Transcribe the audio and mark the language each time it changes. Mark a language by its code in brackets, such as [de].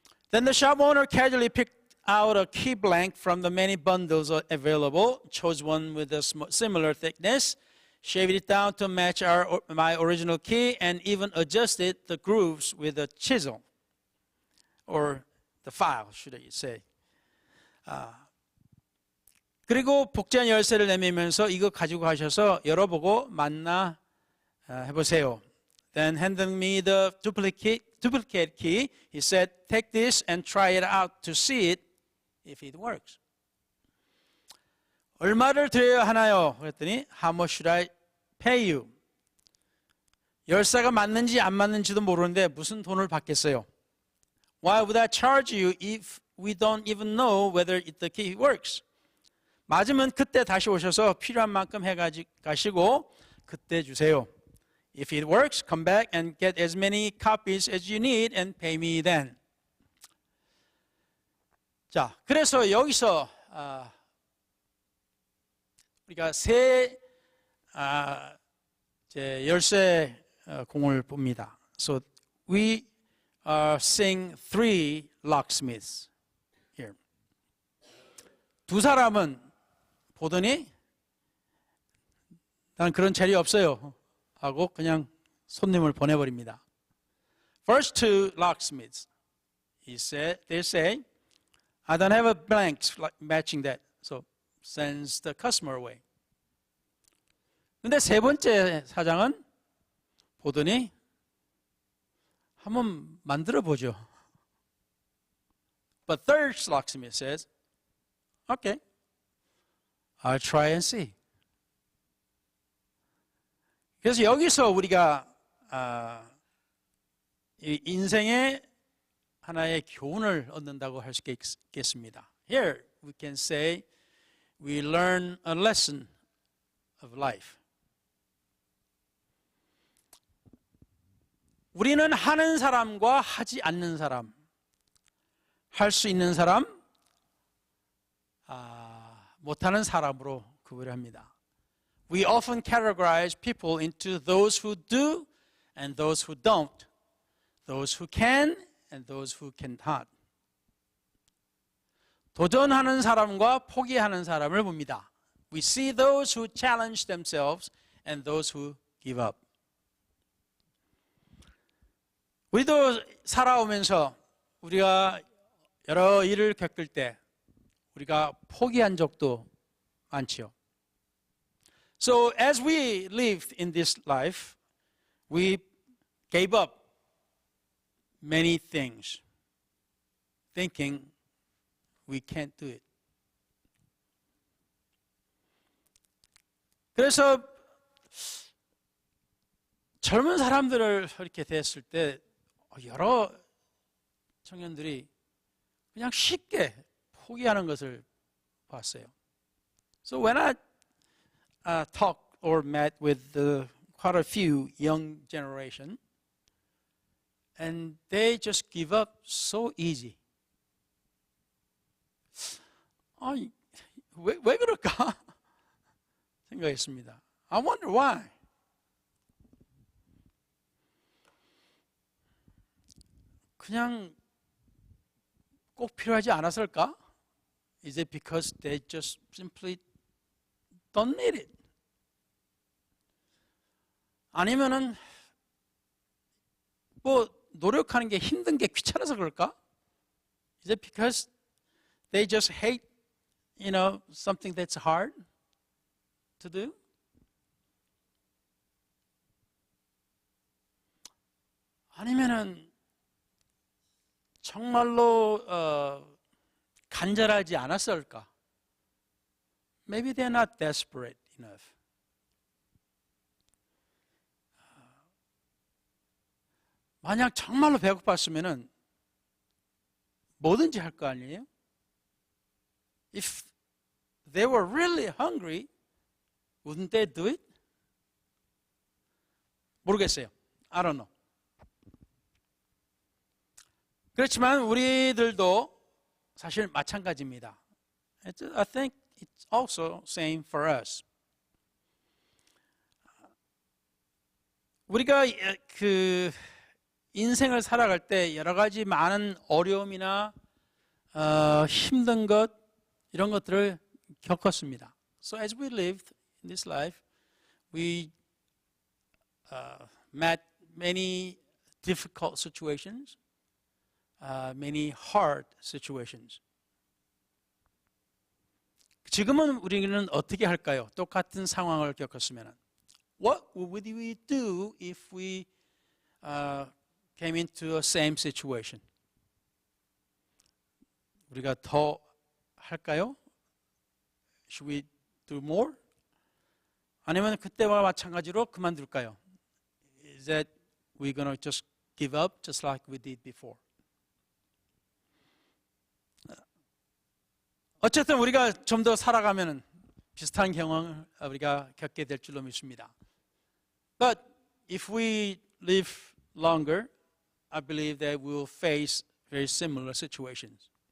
[en] Then the shop owner casually picked out a key blank from the many bundles available, chose one with a similar thickness, shaved it down to match my original key, and even adjusted the grooves with a chisel, or the file, should I say. [ko] 그리고 복제한 열쇠를 내밀면서 이거 가지고 가셔서 열어보고 맞나 해보세요. [en] Then handing me the duplicate key, he said, take this and try it out to see it if it works. [ko] 얼마를 드려야 하나요? 그랬더니 [en] How much should I pay you? [ko] 열쇠가 맞는지 안 맞는지도 모르는데 무슨 돈을 받겠어요? [en] Why would I charge you if we don't even know whether the key works? [ko] 맞으면 그때 다시 오셔서 필요한 만큼 가시고 그때 주세요. [en] If it works, come back and get as many copies as you need and pay me then. [ko] 자, 그래서 여기서 우리가 세 열쇠 공을 봅니다. [en] So we are seeing three locksmiths here. [ko] 두 사람은 보더니 난 그런 재료 없어요 하고 그냥 손님을 보내버립니다. [en] First two locksmiths, they say, I don't have a blank matching that, so sends the customer away. [ko] 근데 세 번째 사장은 보더니 한번 만들어 보죠. [en] But third locksmith says, okay, I'll try and see. [ko] 그래서 여기서 우리가 인생의 하나의 교훈을 얻는다고 할 수 있겠습니다. [en] Here we can say we learn a lesson of life. [ko] 우리는 하는 사람과 하지 않는 사람, 할 수 있는 사람, 못하는 사람으로 구분을 합니다. [en] We often categorize people into those who do and those who don't, those who can and those who cannot. [ko] 도전하는 사람과 포기하는 사람을 봅니다. [en] We see those who challenge themselves and those who give up. [ko] 우리도 살아오면서 우리가 여러 일을 겪을 때 우리가 포기한 적도 많지요. [en] So as we lived in this life, we gave up many things, thinking we can't do it. [ko] 그래서 젊은 사람들을 이렇게 대했을 때 여러 청년들이 그냥 쉽게 포기하는 것을 봤어요. [en] So when I talked or met with quite a few young generation, and they just give up so easy. [ko] 아니, 왜 그럴까? 생각했습니다. [en] I wonder why. [ko] 그냥 꼭 필요하지 않았을까? [en] Is it because they just simply don't need it? [ko] 아니면은 뭐 노력하는 게 힘든 게 귀찮아서 그럴까? [en] Is it because they just hate, something that's hard to do? [ko] 아니면은 정말로 간절하지 않았을까? [en] Maybe they're not desperate enough. [ko] 만약 정말로 배고팠으면은 뭐든지 할 거 아니에요? [en] if they were really hungry, wouldn't they do it? [ko] 모르겠어요. [en] I don't know. [ko] 그렇지만 우리들도 사실 마찬가지입니다. [en] I think it's also same for us. [ko] 우리가 그 인생을 살아갈 때 여러 가지 많은 어려움이나 힘든 것 이런 것들을 겪었습니다. [en] So as we lived in this life, we met many difficult situations, many hard situations. [ko] 지금은 우리는 어떻게 할까요? 똑같은 상황을 겪었으면. [en] What would we do if we came into a same situation? [ko] 우리가 더 할까요? [en] Should we do more? [ko] 아니면 그때와 마찬가지로 그만둘까요? [en] Is that we're going to just give up just like we did before? [ko] 어쨌든 우리가 좀 더 살아가면 비슷한 경험을 우리가 겪게 될 줄로 믿습니다. [en] But if we live longer, I believe that we will face very similar situations.